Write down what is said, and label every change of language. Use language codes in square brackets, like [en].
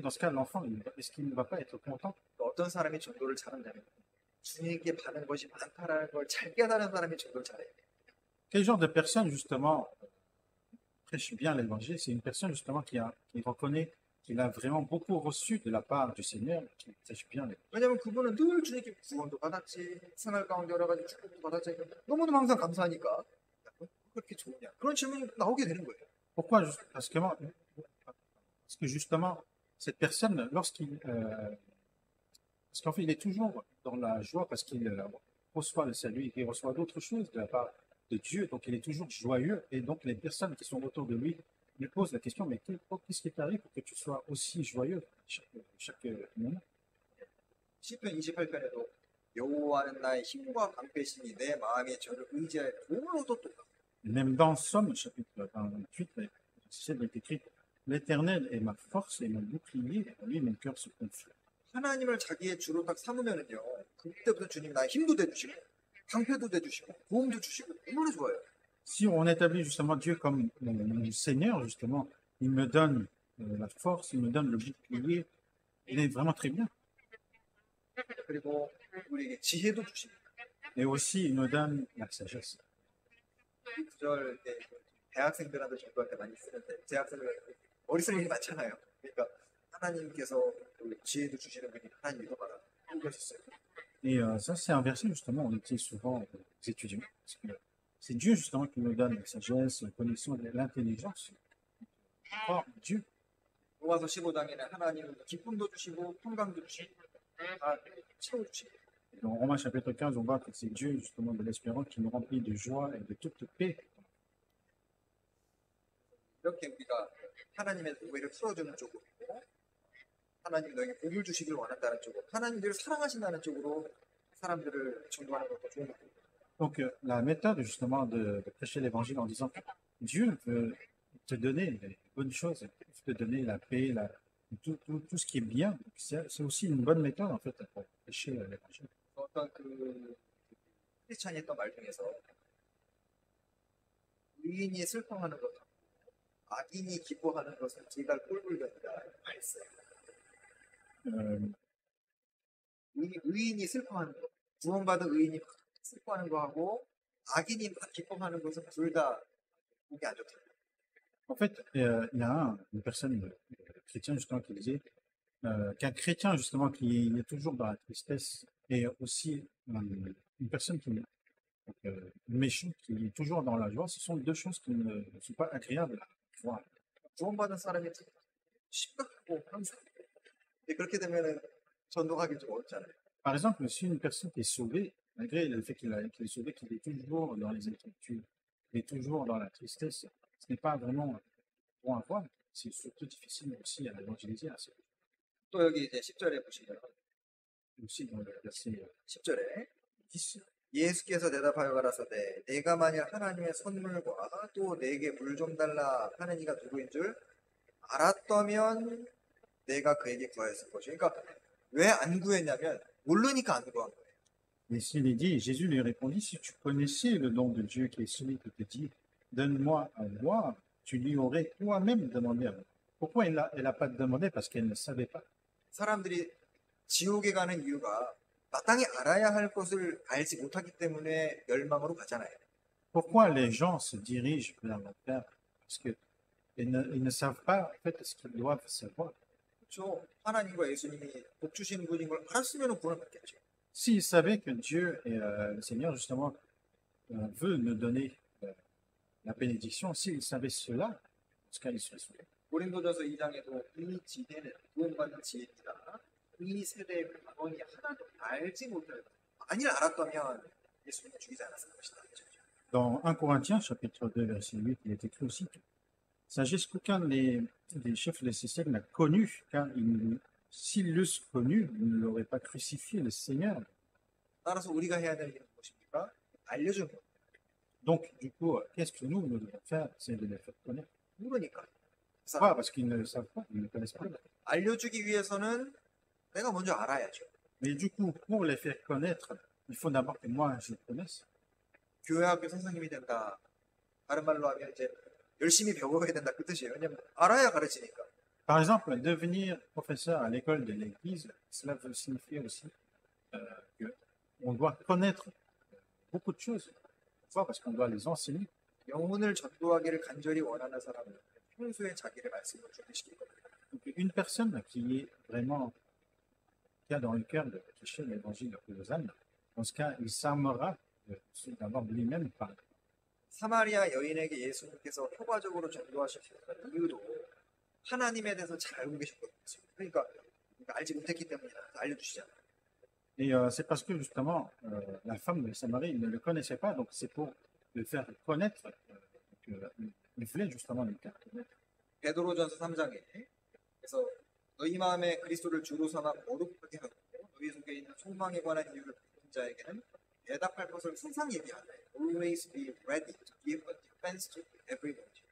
[fr] Dans ce cas, l'enfant, est-ce qu'il ne va pas être content? [ko] 어떤 사람이 전도를 잘한다면 주님께 받은 것이 많다라는 걸 잘 깨달은 사람이 전도를 잘해요. [fr] Quel genre de personne justement prêche bien l'évangile? C'est une personne justement qui reconnaît qu'il a vraiment beaucoup reçu de la part du Seigneur, qui prêche bien l'évangile. [ko] 왜냐면 그분은 늘 주님께 구원도 받았지, 생활 가운데 여러 가지 축복도 받았지, 너무너무 항상 감사하니까 그렇게 좋으냐? 그런 질문이 나오게 되는 거예요. [fr] Pourquoi? Parce que justement, cette personne, parce qu'en fait, il est toujours dans la joie parce qu'il reçoit le salut et qu'il reçoit d'autres choses de la part de Dieu, donc il est toujours joyeux, et donc les personnes qui sont autour de lui lui posent la question, mais qu'est-ce qui t'arrive pour que tu sois aussi joyeux chaque moment? [ko] 시편 28편에도 여호와는 나의 힘과 방패시니 내 마음이 저를 의지하여 도움을 얻었도다. [fr] Même dans Somme, chapitre 28, il est écrit, l'Éternel est ma force et mon bouclier, en lui mon cœur se confie. [ko] 하나님을 자기의 주로 딱 삼으면은요, 그때부터 주님 나의 힘도 돼주시고, 방패도 돼주시고, 도움도 주시고, 얼마나 좋아요. [fr] Si on établit justement Dieu comme mon Seigneur, justement, il me donne la force, il me donne le bouclier, il est vraiment très bien. [ko] 그리고 우리에게 지혜도 주시고. [fr] Et aussi, il me donne la sagesse. [ko] 이 구절 때 대학생들한테 전도할 때 많이 쓰는데, 대학생들 머리 쓸 일이 많잖아요. 그러니까 하나님께서 지혜도 주시는 분이 하나님이 더 많아. 그러셨어요. [fr] Et ça, c'est un verset justement, on utilise souvent aux étudiants. Parce que c'est Dieu justement qui nous donne la sagesse, la connaissance, l'intelligence. Or, Dieu. [ko] 로마서 15장에는 하나님은 기쁨도 주시고 평강도 주시고 다 채워주시고. [fr] Dans Romains chapitre 15, on voit que c'est Dieu justement de l'espérance qui nous remplit de joie et de toute paix. [ko] 이렇게 우리가 하나님의 오해를 풀어주는 쪽으로, 하나님 너에게 복을 주시길 원한다는 쪽으로, 하나님들을 사랑하신다는 쪽으로 사람들을 전도하는 것도 좋은 거예요. [fr] Donc, la méthode justement de prêcher l'évangile en disant que Dieu veut te donner les bonnes choses, te donner la paix, tout ce qui est bien. C'est aussi une bonne méthode en fait pour prêcher l'évangile. [ko] 어떤 그 크리스찬이 했던 말 중에서 의인이 슬퍼하는 것, 악인이 기뻐하는 것은 둘다 꼴불견이다 말했어요. 의인이 슬퍼하는 것, 구원받은 의인이 슬퍼하는 거하고 악인이 기뻐하는 것은 둘 다 보기 안 좋다. [fr] En fait, il y a une personne chrétienne justement qui disait qu'un chrétien justement qui est toujours dans la tristesse et aussi une personne qui méchante qui est toujours dans la joie, ce sont deux choses qui ne sont pas agréables à voir. [ko] 구원받은 사람이 심각하고 항상 그렇게 되면은 전도하기 좀 어렵잖아요. [fr] Par exemple, si une personne est sauvée, malgré le fait qu'il est sauvé, qu'il est toujours dans les inquiétudes, qu'il est toujours dans la tristesse, ce n'est pas vraiment bon à voir. C'est surtout difficile aussi à évangéliser. [ko] 또 여기 이제 10절에 보시면 [fr] Aussi dans le verset [ko] 10절에 [fr] 10. [ko] 예수께서 대답하여 가라사대 내가 만일 하나님의 선물과 또 내게 물 좀 달라 하는 이가 누구인 줄 알았다면 내가 그에게 구하였을 것이요. 그러니까 왜 안 구했냐면 모르니까 안 구한 거예요. [fr] Et s'il est dit, Jésus lui répondit, si tu connaissais le don de Dieu qui est celui qui te dit, donne-moi à boire, tu lui aurais toi-même demandé à boire. Pourquoi elle n'a pas demandé? Parce qu'elle ne savait pas. [ko] 사람들이 지옥에 가는 이유가 마땅히 알아야 할 것을 알지 못하기 때문에 멸망으로 가잖아요. [fr] Pourquoi les gens se dirigent vers l'enfer? Parce qu'ils ne savent pas en fait ce qu'ils doivent savoir. [ko] 그렇죠. 하나님과 예수님이 복 주시는 분인 걸 알았으면 구원을 받겠죠. [fr] S'ils savaient que Dieu et le Seigneur justement veut nous donner la bénédiction, s'ils savaient cela, en ce cas ils seraient sauvés. [ko] 고린도전서 2장에도 이 지혜는 구원받는 지혜입니다. 이 세대의 방언이 하나도 알지 못할 만일 알았다면 예수님을 죽이지 않았을 것이다. [fr] Dans 1 Corinthiens, chapitre 2, verset 8, il est écrit aussi que sagesse qu'aucun des chefs de ces siècles n'a connu, car s'ils l'eussent connu, ils ne l'auraient pas crucifié, le Seigneur. [ko] 따라서 우리가 해야 될 일은 무엇입니까? 알려주는 것. [fr] Donc, du coup, qu'est-ce que nous devons faire? C'est de les faire connaître. [ko] 모르니까. 그래서 [fr] Pas parce qu'ils ne le savent pas, ils ne connaissent pas. [ko] 알려주기 위해서는 내가 먼저 알아야죠. [fr] Mais du coup, pour les faire connaître, il faut d'abord que moi, je les connaisse. [ko] 교회학교 선생님이 된다. 다른 말로 하면 이제 열심히 배워야 된다 그 뜻이에요. 왜냐면 알아야 가르치니까. [fr] Par exemple, devenir professeur à l'école de l'Église, cela veut signifier aussi qu'on doit connaître beaucoup de choses. Pourquoi? Parce qu'on doit les enseigner. [ko] 영혼을 전도하기를 간절히 원하는 사람은 평소에 자기의 말씀을 준비시킬 겁니다. [fr] Donc, une personne qui est vraiment, qui a dans le cœur de prêcher l'évangile aux âmes, dans ce cas, il s'armera d'abord lui-même par. [ko] 사마리아 여인에게 예수님께서 효과적으로 전도하실 수 있는 이유도 하나님에 대해서 잘 알고 계셨거든요. 그러니까 알지 못했기 때문이다. 알려주시잖아요. [fr] Et c'est parce que justement, la femme de Samarie ne le connaissait pas, donc c'est pour le faire connaître qu'il voulait justement le faire connaître. [ko] 베드로전서 3장에 그래서 너희 마음에 그리스도를 주로 삼아 거룩하게 하고 너희 속에 있는 소망에 관한 이유를 묻는 자에게는 대답할 것을 항상 얘기하되 [en] always be ready to give a defense to everyone.